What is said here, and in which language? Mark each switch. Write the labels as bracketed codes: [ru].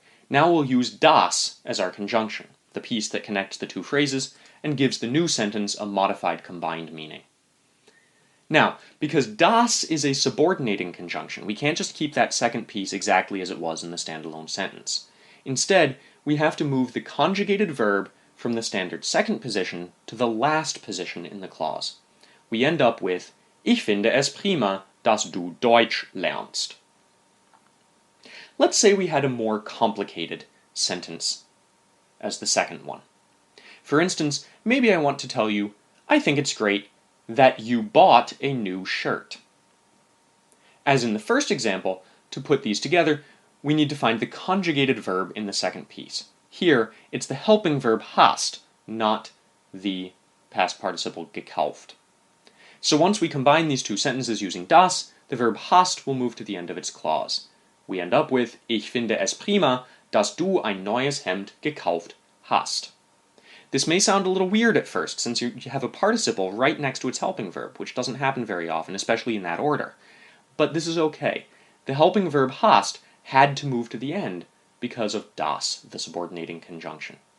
[en] Now we'll use das as our conjunction, the piece that connects the two phrases and gives the new sentence a modified combined meaning. Now, because das is a subordinating conjunction, we can't just keep that second piece exactly as it was in the standalone sentence. Instead, we have to move the conjugated verb from the standard second position to the last position in the clause. We end up with [de] Ich finde es prima, dass du Deutsch lernst. [en] Let's say we had a more complicated sentence as the second one. For instance, maybe I want to tell you, I think it's great that you bought a new shirt. As in the first example, to put these together, we need to find the conjugated verb in the second piece. Here, it's the helping verb hast, not the past participle gekauft. So once we combine these two sentences using das, the verb hast will move to the end of its clause. We end up with [de] Ich finde es prima, dass du ein neues Hemd gekauft hast. [en] This may sound a little weird at first, since you have a participle right next to its helping verb, which doesn't happen very often, especially in that order. But this is okay. The helping verb hast had to move to the end because of das, the subordinating conjunction.